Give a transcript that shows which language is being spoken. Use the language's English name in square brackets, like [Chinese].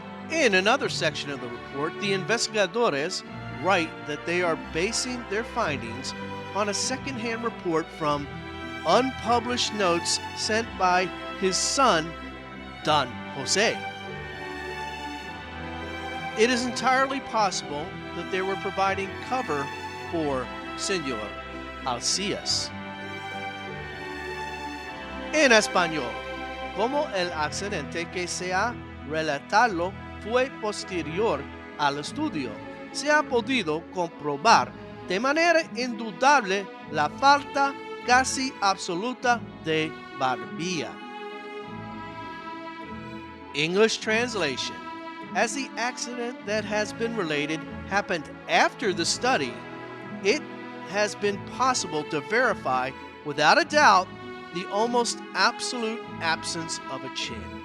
[English] In another section of the report, the investigadores write that they are basing their findings on a second-hand report from unpublished notes sent by his son, Don Jose. It is entirely possible that they were providing cover for Senor Arcias. [Spanish] En español, como el accidente que se ha relatado fue posterior al estudio, se ha podido comprobar de manera indudable la falta casi absoluta de barbilla. [English] English translation: As the accident that has been related happened after the study, it has been possible to verify without a doubt the almost absolute absence of a chin.